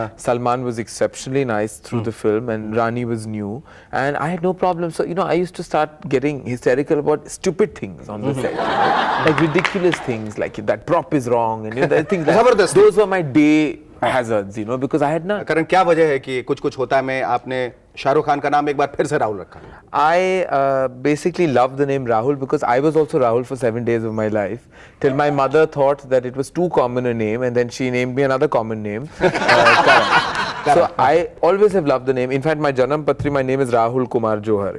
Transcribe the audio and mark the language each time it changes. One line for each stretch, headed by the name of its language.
English: Salman was exceptionally nice through the film, and Rani was new. And I had no problems. So, you know, I used to start getting hysterical about stupid things on the set. Like ridiculous things, like that prop is wrong. And you know, things like those were my day hazards, you know, because I had none.
Hindi: करण, क्या वजह है कि कुछ कुछ होता है में आपने शाहरुख खान का नाम एक बार फिर से राहुल रखा?
English: I basically loved the name Rahul because I was also Rahul for 7 days of my life, till my mother thought that it was too common a name, and then she named me another common name, Karan. So I always have loved the name. In fact, my Janam Patri, my name is Rahul Kumar Johar.